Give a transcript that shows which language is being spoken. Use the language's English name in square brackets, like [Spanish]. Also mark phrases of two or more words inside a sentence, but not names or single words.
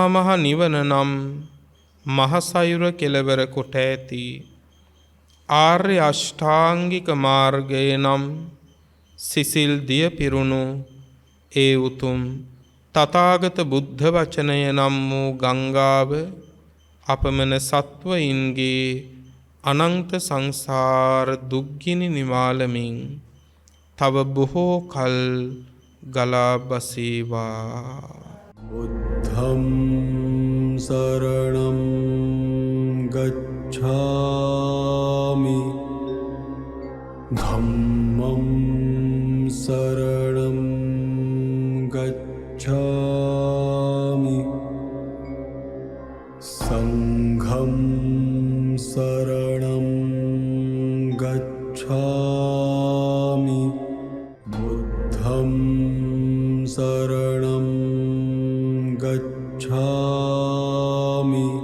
[Sinhala] මහ නිවන නම් මහසයුර කෙළවර කොට ඇති ආර්ය අෂ්ටාංගික මාර්ගය නම් සිසිල් දිය පිරුණු ඒ උතුම් තථාගත බුද්ධ වචනය නම් වූ ගංගාව අපමණ සත්වයින්ගේ අනන්ත සංසාර දුක්ගිනි නිවාලමින් තව බොහෝ කල් ගලා බසීවා. [Pali] බුද්ධං සරණං ගච්ඡාමි ධම්මං සරණං ගච්ඡාමි සංඝං සරණං ගච්ඡාමි බුද්ධං සරණං ගච්ඡාමි